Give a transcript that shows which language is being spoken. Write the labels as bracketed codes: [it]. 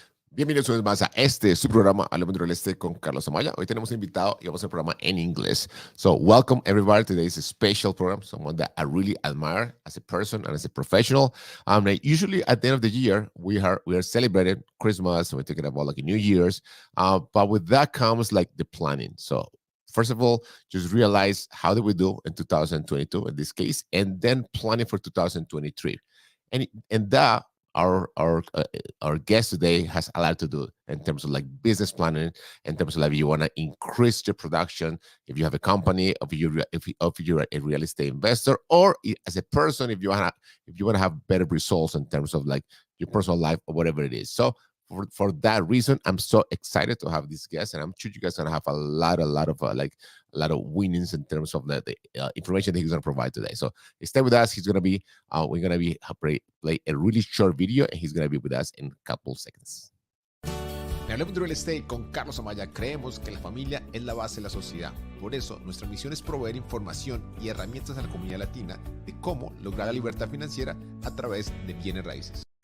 [es] Bienvenidos una vez más a su programa Hablemos de Real Estate con Carlos Amaya. Hoy tenemos un invitado y vamos a hacer el programa en inglés. [en] So welcome everybody. Today is a special program, someone that I really admire as a person and as a professional. Usually at the end of the year, we are celebrating Christmas, and we're thinking about like New Year's. But with that comes like the planning. So first of all, just realize how did we do in 2022 in this case, and then planning for 2023. And that our guest today has a lot to do in terms of like business planning, in terms of like if you want to increase your production, if you have a company, if you're a real estate investor, or as a person, if you want to have better results in terms of like your personal life or whatever it is. So for that reason, I'm so excited to have this guest, and I'm sure you guys are gonna have a lot of winnings in terms of the information that he's gonna provide today. So stay with us. We're gonna be play a really short video, and he's gonna be with us in a couple seconds. [es] En Hablemos de Real Estate con Carlos Amaya creemos que la familia es la base de la sociedad. Por eso, nuestra misión es proveer información y herramientas a la comunidad latina de cómo lograr la libertad financiera a través de bienes raíces.